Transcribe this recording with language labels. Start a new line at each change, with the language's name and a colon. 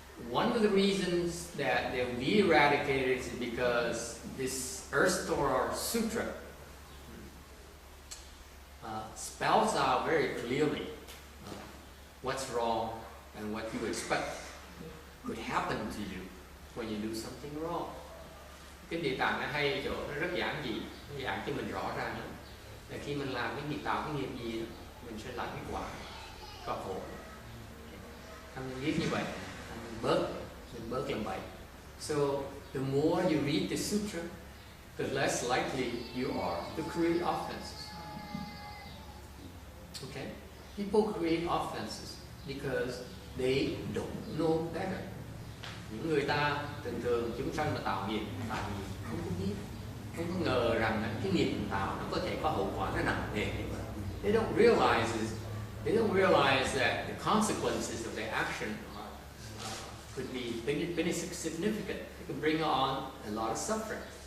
English: One of the reasons that they will be eradicated is because this Earth Store Sutra spells out very clearly what's wrong and what you expect could happen to you when you do something wrong.
Vietnamese: Cái địa tạng nó hay chỗ nó rất giản dị, nó giảng cho mình rõ ràng lắm. Là khi mình làm cái nghiệp tạo cái nghiệp gì đó, mình sẽ làm cái quả có khổ. Mình biết như vậy, mình bớt làm vậy.
English: So the more you read the sutra, the less likely you are to create offenses. Okay? People create offenses because they don't know better.
Vietnamese: Những người ta thường thường chúng sanh là tạo nghiệp tại vì không có biết, không có ngờ rằng là cái nghiệp mình tạo nó có thể có hậu quả nó nặng nề như vậy.
English: They don't realize that the consequences of their action could be very significant. It can bring on a lot of suffering.